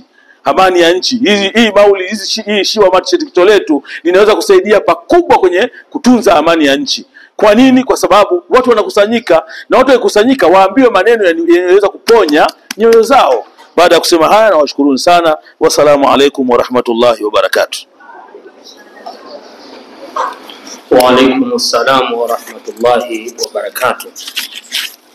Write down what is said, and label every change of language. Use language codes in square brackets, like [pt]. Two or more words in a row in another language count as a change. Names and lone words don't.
[sw] Amani ya nchi, hii maulidi, hii Shiwa Market letu linaweza kusaidia pakubwa kwenye kutunza amani ya nchi. Kwa nini? Kwa sababu watu wanakusanyika, na watu wakusanyika waambiwe maneno yanaweza kuponya nyoyo zao. Baada ya kusema haya, nawashukuru sana. [ar] والسلام عليكم ورحمة الله وبركاته. وعليكم السلام ورحمة الله وبركاته.